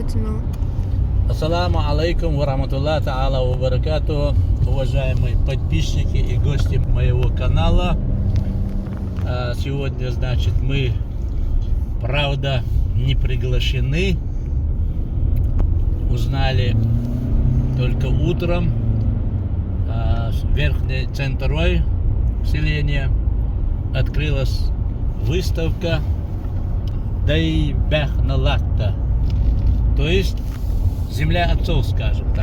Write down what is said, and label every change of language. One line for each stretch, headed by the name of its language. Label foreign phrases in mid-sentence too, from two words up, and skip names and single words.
Russian: внимательно.
Arabic: السلام عليكم ورحمة الله تعالى وبركاته,
Russian: уважаемые подписчики и гости моего канала. Сегодня, значит, мы, правда, не приглашены. Узнали только утром. Верхний центровой селения открылась выставка Дайбехналатта, то есть земля отцов, скажем так.